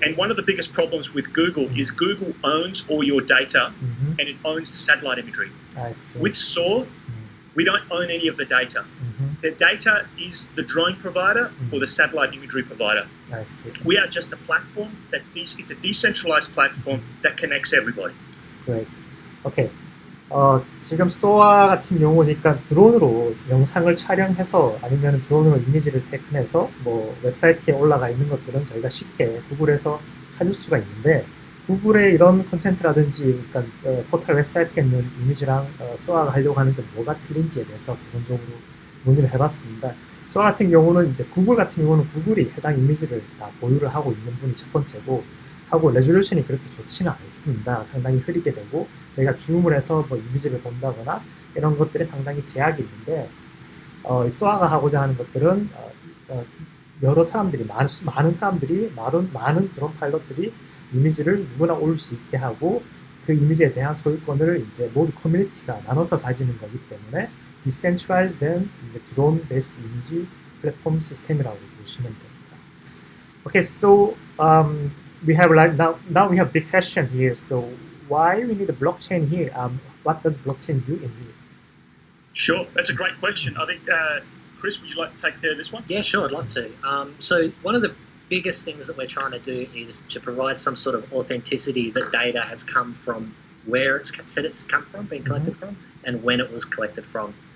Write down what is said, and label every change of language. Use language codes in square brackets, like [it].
[en] And one of the biggest problems with Google is Google owns all your data and it owns the satellite imagery. I see. With SOAR, we don't own any of the data. The data is the drone provider or the satellite imagery provider. I see. We are just a platform it's a decentralized platform that connects everybody. Great. Okay. [ko] 지금 SOAR 같은 경우니까 드론으로 영상을 촬영해서 아니면 드론으로 이미지를 테크해서 뭐 웹사이트에 올라가 있는 것들은 저희가 쉽게 구글에서 찾을 수가 있는데, 구글의 이런 콘텐츠라든지 그러니까 포털 웹사이트에 있는 이미지랑 SOAR가 하려고 하는 게 뭐가 틀린지에 대해서 기본적으로 문의를 해봤습니다. SOAR 같은 경우는 이제 구글 같은 경우는 구글이 해당 이미지를 다 보유를 하고 있는 분이 첫 번째고, 하고 레졸루션이 그렇게 좋지는 않습니다. 상당히 흐리게 되고 저희가 줌을 해서 뭐 이미지를 본다거나 이런 것들에 상당히 제약이 있는데, SOAR가 하고자 하는 것들은 여러 사람들이 많은 사람들이 많은 드론 파일럿들이 이미지를 누구나 올 수 있게 하고 그 이미지에 대한 소유권을 이제 모두 커뮤니티가 나눠서 가지는 거기 때문에 [en] decentralized then [ko] 이제 [en] drone based [ko] 이미지 플랫폼 시스템이라고 보시면 됩니다. [en] Okay, so we have like now we have big question here. So why we need a blockchain here? What does blockchain do in here? Sure, that's a great question. I think Chris, would you like to take care of this one? Yeah, sure, I'd love to. So one of the biggest things that we're trying to do is to provide some sort of authenticity that data has come from where it's said it's come from, been collected from, and when it was collected from.